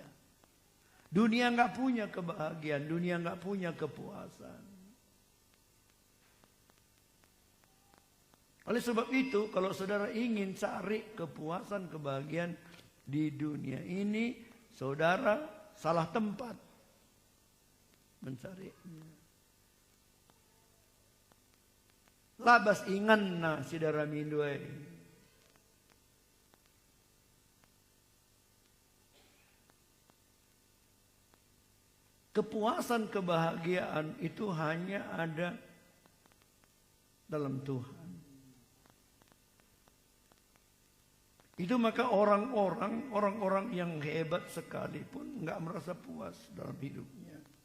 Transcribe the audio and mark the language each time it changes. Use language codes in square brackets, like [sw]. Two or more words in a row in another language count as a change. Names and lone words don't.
[id] Dunia nggak punya kebahagiaan, dunia nggak punya kepuasan. Oleh sebab itu, kalau saudara ingin cari kepuasan, kebahagiaan di dunia ini, saudara salah tempat mencarinya. Labas inganna sidara minduai. Kepuasan, kebahagiaan itu hanya ada dalam Tuhan. Itu maka orang-orang yang hebat sekalipun nggak merasa puas dalam hidupnya.